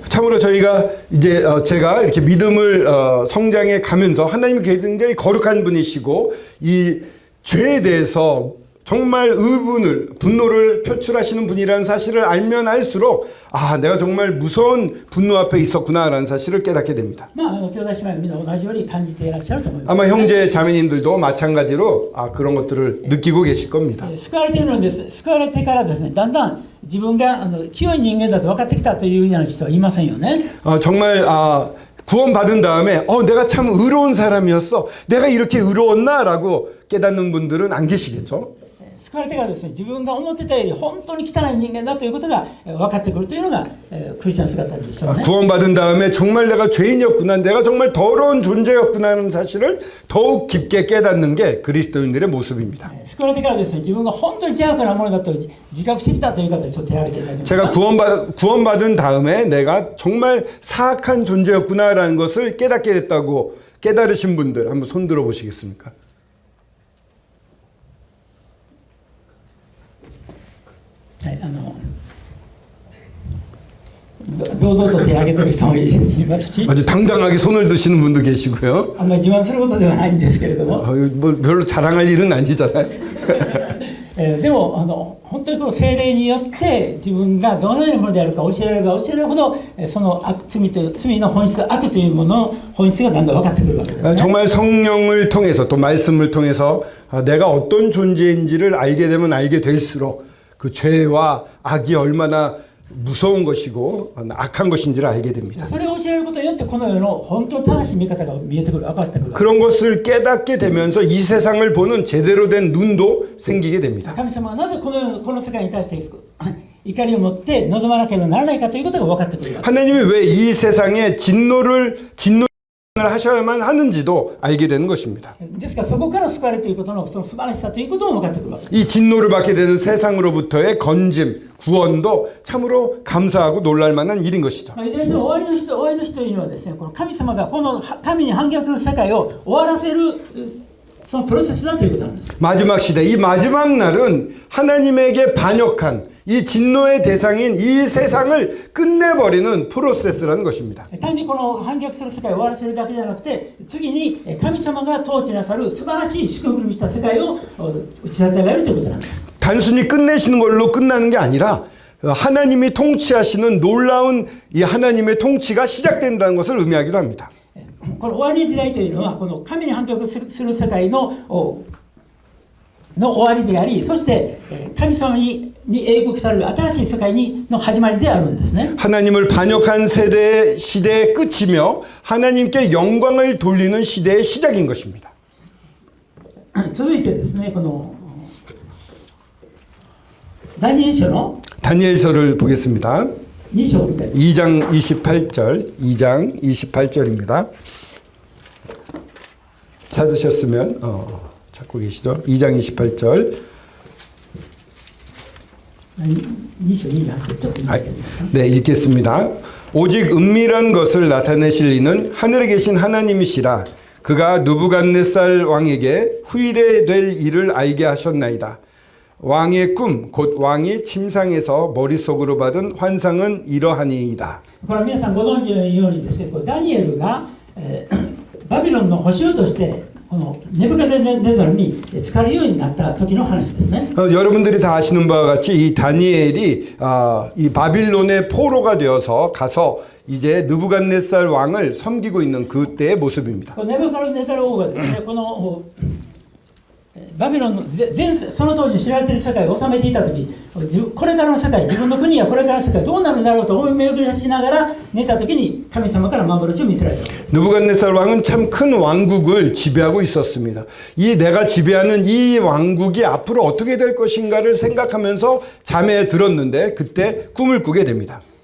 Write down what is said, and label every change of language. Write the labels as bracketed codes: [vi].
[ko] 참으로 저희가 이제 제가 이렇게 믿음을 성장해 가면서 하나님이 굉장히 거룩한 분이시고 이 죄에 대해서 정말 분노를 표출하시는 분이라는 사실을 알면 알수록 아, 내가 정말 무서운 분노 앞에 있었구나라는 사실을 깨닫게 됩니다. [ja] まあ、兄弟姉妹みんな同じように感じていらっしゃると思います。 [ko] 아마 형제 자매님들도 마찬가지로 그런 것들을 느끼고 계실 겁니다. [ja] 救われているのです。救われてからですね、だんだん自分が清い人間だと分かってきたというような人はいませんよね。 [ko] 정말 구원받은 다음에 내가 참 의로운 사람이었어. 내가 이렇게 의로웠나라고 깨닫는 분들은 안 계시겠죠? [ja] 救われてからですね、自分が思ってたより本当に汚い人間だということが分かってくるというのがクリスチャン姿でしょうね。 [ko] 구원받은 다음에 정말 내가 죄인이었구나, 내가 정말 더러운 존재였구나 하는 사실을 더욱 깊게 깨닫는 게 그리스도인들의 모습입니다. [ja] 救われてからですね、自分が本当に邪悪なものだと自覚してきたという方でちょっと手を挙げていただけますか。 [ko] 제가 구원받은 다음에 내가 정말 사악한 존재였구나라는 것을 깨닫게 됐다고 깨달으신 분들 한번 손 들어 보시겠습니까? [ja] はい、堂々と手を挙げてる人もいますし、 [ko] 아주 당당하게 손을 드시는 분도 계시고요. [ja] あんまり自慢することではないんですけれども、 [ko] 뭐 별로 자랑할 일은 아니잖아요. [ja] でも本当にこの聖霊によって自分がどのようなものであるか教えられれば教えるほどその罪の本質、悪というものの本質がだんだん分かってくるわけですね。 [ko] 정말 성령을 통해서 또 말씀을 통해서 내가 어떤 존재인지를 알게 되면 알게 될수록 그 죄와 악이 얼마나 무서운 것이고 악한 것인지를 알게 됩니다. [ja] それを教えられることによってこの世の本当に正しい見方が見えてくる、分かってくる。 [ko] 그런 것을 깨닫게 되면서 이 세상을 보는 제대로 된 눈도 생기게 됩니다. [ja] 神様はなぜこの世界に対して怒りを持って望まなければならないかということが分かってくる。 [ko] 하나님이 왜 이 세상에 진노를 하셔야만 하는지도 알게 되는 것입니다. [ja] ですからそこから救われるということのその素晴らしさということも分かってくるわけです。 [ko] 이 진노를 받게 되는 세상으로부터의 건짐, 구원도 참으로 감사하고 놀랄 만한 일인 것이죠. [ja] いずれにしても終わりの日というのはですね、この神様がこの神に反逆する世界を終わらせるそのプロセスだということなんです。 [ko] 마지막 시대, 이 마지막 날은 하나님에게 반역한 이 진노의 대상인 이 세상을 끝내버리는 프로세스라는 것입니다. [ja] 単にこの反逆する世界を終わらせるだけじゃなくて、次に神様が統治なさる素晴らしい祝福にした世界を打ち立てられるということなんです。 [ko] 단순히 끝내시는 걸로 끝나는 게 아니라 하나님이 통치하시는 놀라운 이 하나님의 통치가 시작된다는 것을 의미하기도 합니다. [ja] この終わりの時代というのはこの神に反逆する世界の終わりであり、そして神様に英国される新しい世界の始まりであるんですね。 [ko] 하나님을 반역한 시대의 끝이며 하나님께 영광을 돌리는 시대의 시작인 것입니다. [ja] 続いてですね、このダニエル書の [ko] 다니엘서를 보겠습니다. [ja] 2章みたい [ko] 2장 28절, 2장 28절입니다. 찾으셨으면 찾고 계시죠? 2장 28절. [ja] 2章28節ちょっと見てみますか。 [ko] 네, 읽겠습니다. 오직 은밀한 것을 나타내실 이는 하늘에 계신 하나님이시라. 그가 느부갓네살 왕에게 후일에 될 일을 알게 하셨나이다. 왕의 꿈, 곧 왕이 침상에서 머릿속으로 받은 환상은 이러하니이다. [ja] これは皆さんご存知のようにですね、これダニエルが、バビロンの捕囚としてこのネブカデネザルに使われるようになった時の話ですね。 [ko] 여러분들이 다 아시는 바와 같이 이 다니엘이 이 바빌론의 포로가 되어서 가서 이제 느부갓네살 왕을 섬기고 있는 그때의 모습입니다. [ja] このネブカデネザル王がですね、このバビロンのその当時知られている世界を治めていた時、これからの世界、自分の国やこれからの世界どうなるんだろうと思い巡らしながら寝た時に神様から幻を見せられた。 [ko] 느부갓네살 왕은 참 큰 왕국을 지배하고 있었습니다. 이 내가 지배하는 이 왕국이 앞으로 어떻게 될 것인가를 생각하면서 잠에 들었는데 그때 꿈을 꾸게 됩니다.